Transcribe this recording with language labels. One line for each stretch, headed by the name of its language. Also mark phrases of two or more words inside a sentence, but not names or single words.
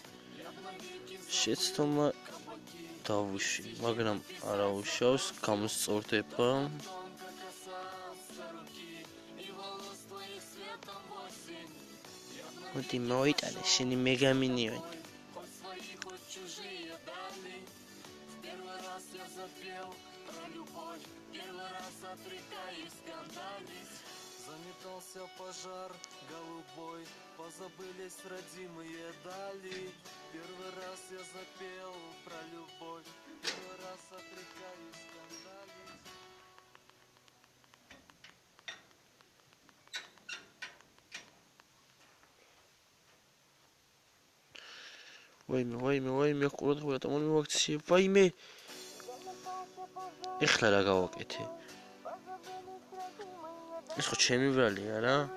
Georgian: მაგრამ არა უშავს, გამოსწორდება. მოდი მოიტანე შენი მეგამინიონი.
Russian: Заметался пожар голубой, позабылись родимые дали. Первый раз я запел про любовь, первый раз отрекаюсь скандалить.
Georgian: ვაიმე, ყურადღება და მომივაქციე, ვაიმე. ეხლა რა გავაკეთე? ეს ხო ჩემი ბრალია რა?